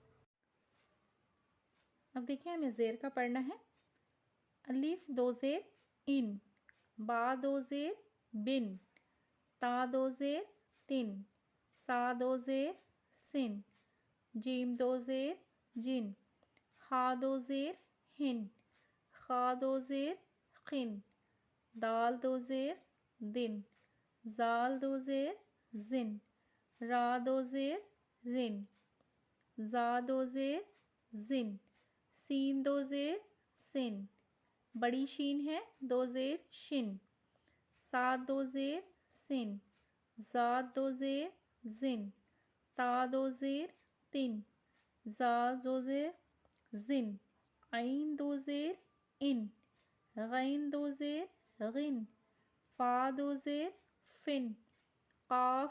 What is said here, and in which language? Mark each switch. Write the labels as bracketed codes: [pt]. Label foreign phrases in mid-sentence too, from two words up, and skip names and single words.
[ur] اب دیکھیں ہمیں زیر کا پڑھنا ہے۔ الف 2 زیر ان، با 2 زیر بن، تا 2 زیر تن، سا 2 زیر سن، جیم 2 زیر جن، ہا 2 زیر ہن، خا 2 زیر خن، دال 2 زیر دن، زال 2 زیر زن، را 2 زیر رن، زا 2 زیر زن، سین 2 زیر سن، بڑی شین ہے 2 زیر شن، صاد 2 زیر سن، زاد 2 زیر زن، تا 2 زیر تن، زا 2 زیر زن، عین 2 زیر ان، غین 2 زیر غن، فا 2 زیر فن، قاف